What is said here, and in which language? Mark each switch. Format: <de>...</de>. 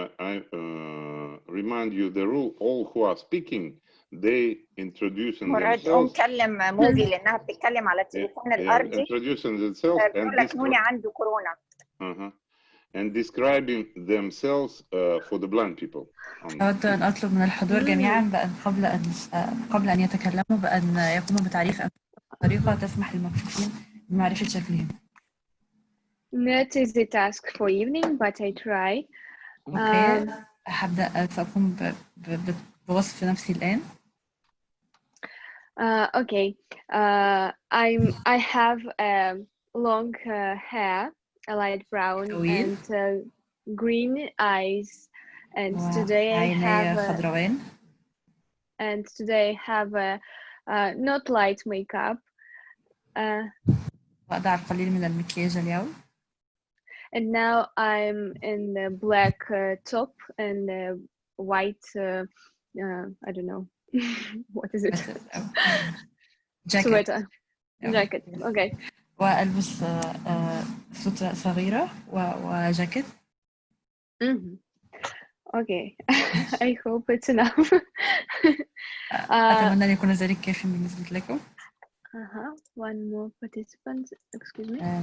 <en>I remind you the rule, all who are speaking, they introducing themselves.</en> <ar>كلم موفي لأنها بتتكلم على التليفون الأرضي.</ar> <en>Introducing themselves and</en> <ar>نوني عنده كورونا.</ar> <en>And describing themselves for the blind people.</en> <ar>أود أن أطلب من الحضور جميعا بأن قبل أن يتكلموا بأن يقوموا بتعريف طريقة تسمح للمكفوفين بمعرفة شكلهم.</ar> <en>Not easy task for evening, but I try.</en> <ar>أوكي، سأقوم بوصف نفسي الآن.</ar> <en>Okay, I have long hair, a light brown and green eyes, and today I have not light makeup.</en> <ar>وأضع القليل من المكياج اليوم.</ar> <en>And now I'm in the black top and white, I don't know, what is it? Sweater. Jacket, okay.</en> <ar>وألبس سترة صغيرة وجاكيت.</ar> <en>Okay, I hope it's enough.</en> <ar>أتمنى أن يكون ذلك كافٍ بالنسبة لكم.</ar> <en>One more participant, excuse me.</en>